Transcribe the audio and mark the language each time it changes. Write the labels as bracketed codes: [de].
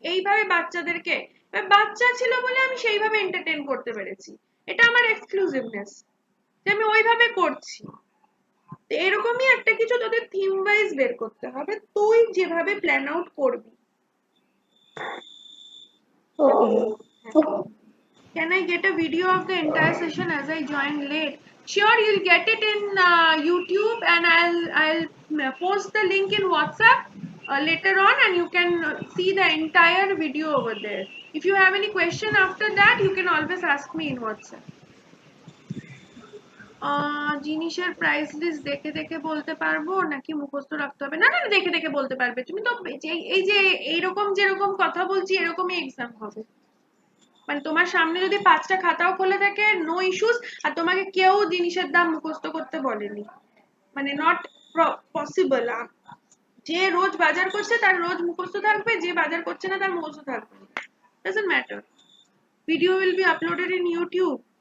[bn] এইভাবে বাচ্চাদেরকে, বাচ্চা ছিল বলে আমি সেইভাবে এন্টারটেইন করতে পেরেছি, এটা আমার এক্সক্লুসিভনেস, যে আমি ওইভাবে করছি। তো এরকমই একটা কিছু তোদের থিম ওয়াইজ বের করতে হবে, তুই যেভাবে প্ল্যান আউট করবি। [en] Can I get a video of the entire session as I joined late? Sure, you'll get it in YouTube, and I'll post the link in WhatsApp later on, and you can see the entire video over there. If you have any question after that, you can always ask me in WhatsApp. [bn] জিনিসের price list দেখে দেখে বলতে পারবো নাকি মুখস্থ রাখতে হবে? না না, দেখে দেখে বলতে পারবে তুমি তো। এই যে এইরকম যেরকম কথা বলছি এরকমই এক্সাম হবে, মানে তোমার সামনে যদি 5টা খাতাও খোলা থাকে, [en] no issues, [bn] আর তোমাকে কেউ জিনিসের দাম মুখস্থ করতে বলেনি, মানে [en] Not possible. [bn] যে রোজ বাজার করছে তার রোজ মুখস্থ থাকবে, যে বাজার করছে না তার মুখস্থ থাকবে, [en] doesn't matter. Video will be uploaded in YouTube.